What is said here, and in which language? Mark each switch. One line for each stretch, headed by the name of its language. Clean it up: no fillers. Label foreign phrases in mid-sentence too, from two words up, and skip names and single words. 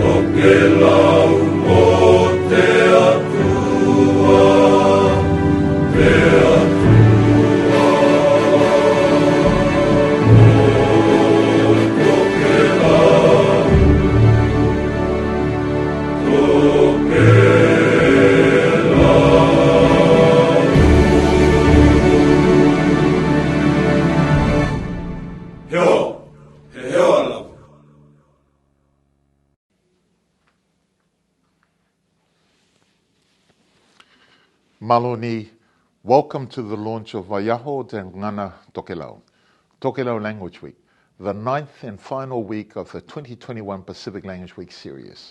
Tokelau: Tokelau o te atua, te atua. O Tokelau, Heo, he heo alau. Mālo ni,
English: welcome to the launch of
Tokelau: Vaiaho te Gagana Tokelau,
English: Tokelau Language Week, the 9th and final week of the 2021 Pacific Language Week series.